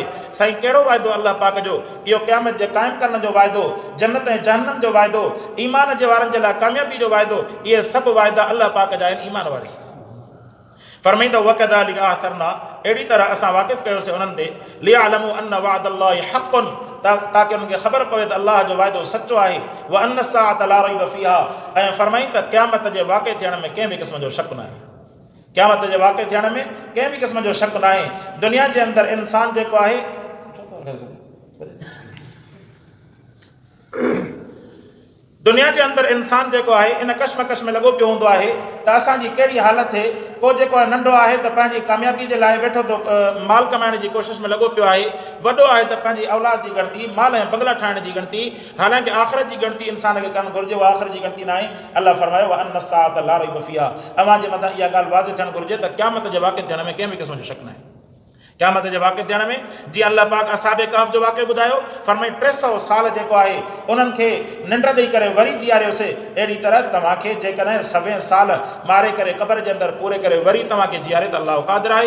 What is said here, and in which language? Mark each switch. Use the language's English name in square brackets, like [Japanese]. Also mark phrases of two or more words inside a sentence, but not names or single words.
[Sindhi] साईं कहिड़ो वाइदो अल्लाह पाक जो, इहो क़यामत जे क़ाइमु करण जो वाइदो, जन्नत ऐं जहन्नम जो वाइदो, ईमान जे वारनि जे लाइ कामयाबी जो वाइदो, इहे सभु वाइदा अल्लाह पाक जा आहिनि ईमान वारे सां। फरमाईंदा [Arabic] وكذلك أعثرنا, [Sindhi] अहिड़ी तरह असां वाक़िफ़ कयोसीं उन्हनि ते, [Arabic] ليعلموا أن وعد الله حق, [Sindhi] ताकि उन्हनि खे ख़बर पवे त अल्लाह जो वाइदो सचो आहे, [Arabic] وأن الساعة لا ريب فيها, [Sindhi] ऐं फरमाईं त क़यामत जे वाक़े थियण में कंहिं बि क़िस्म जो शक न आहे। क़यामत जे वाक़े थियण में कंहिं बि क़िस्म जो शक न आहे। दुनिया जे अंदरि इंसान जेको आहे, दुनिया जे अंदरि इंसान जेको आहे इन कशमकश में लॻो पियो हूंदो आहे त असांजी कहिड़ी हालत थिए। को जेको आहे नंढो आहे त पंहिंजी कामयाबी जे लाइ वेठो थो माल कमाइण जी कोशिशि में लॻो पियो आहे, वॾो आहे त पंहिंजी औलाद जी ॻणती, माल ऐं बंगला ठाहिण जी ॻणती, हालांकि आख़िरत जी ॻणती इंसान खे करणु घुरिजे, उहा आख़िरत जी ॻणती न आहे। अल्लाह फरमायो [Arabic] وأن الساعة لا ريب فيها, [Sindhi] अव्हां जे मथां इहा ॻाल्हि वाज़िह थियणु घुरिजे त क़यामत जे वाक़े थियण में कंहिं बि क़िस्म जो शक न आहे। क़यामत जे वाक़े थियण में जीअं अल्लाह पाक असहाबे कहफ़ जो वाक़ियो ॿुधायो, फरमाई 300 साल जेको आहे उन्हनि खे निंड ॾेई करे वरी जीआरियोसीं, अहिड़ी तरह तव्हांखे जेकॾहिं 100 साल मारे करे क़बर जे अंदरि पूरे करे वरी तव्हांखे जीआरे त अल्लाह क़ादिर आहे।